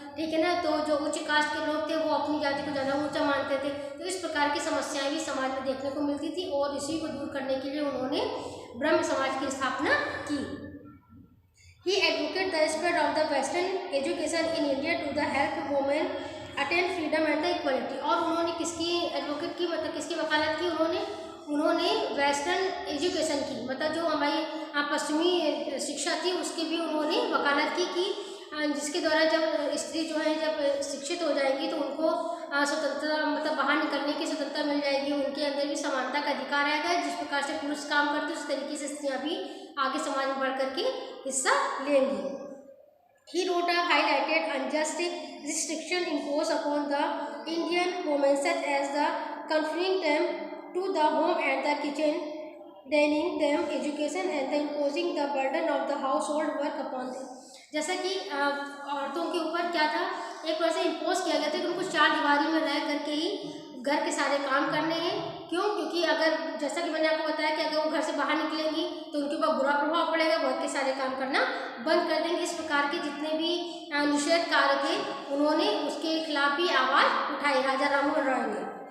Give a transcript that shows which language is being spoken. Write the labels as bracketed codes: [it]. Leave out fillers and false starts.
[hi] ठीक है ना, तो जो उच्च कास्ट के लोग थे वो अपनी जाति को ज़्यादा ऊंचा मानते थे। तो इस प्रकार की समस्याएं भी समाज में देखने को मिलती थी, और इसी को दूर करने के लिए उन्होंने ब्रह्म समाज की स्थापना की। [en] He advocated the spread of the Western education in India to the help women attain freedom and the equality. [hi] और उन्होंने किसकी एडवोकेट की, मतलब किसकी वकालत की उन्होंने वेस्टर्न एजुकेशन की, मतलब जो हमारी पश्चिमी शिक्षा थी उसकी भी उन्होंने वकालत की जिसके द्वारा जब स्त्री जो है जब शिक्षित हो जाएगी तो उनको स्वतंत्रता, मतलब बाहर निकलने की स्वतंत्रता मिल जाएगी, उनके अंदर भी समानता का अधिकार आएगा। जिस प्रकार से पुरुष काम करते उस तरीके से स्त्रियाँ भी आगे समाज में बढ़ करके हिस्सा लेंगी। [en] He wrote a highlighted unjust restriction imposed upon the Indian women such as the confining them to the home and the kitchen, denying them education and the imposing the burden of the household work upon them। [hi] जैसा कि औरतों के ऊपर क्या था, एक तरह से इम्पोज किया गया था कि उनको चार दीवारी में रह करके ही घर के सारे काम करने हैं। क्यों? क्योंकि अगर जैसा कि मैंने आपको बताया कि अगर वो घर से बाहर निकलेंगी तो उनके ऊपर बुरा प्रभाव पड़ेगा, घर के सारे काम करना बंद कर देंगे। इस प्रकार के जितने भी निषेध कार्य थे उन्होंने उसके खिलाफ भी आवाज़ उठाई राजा राममोहन रॉय ने।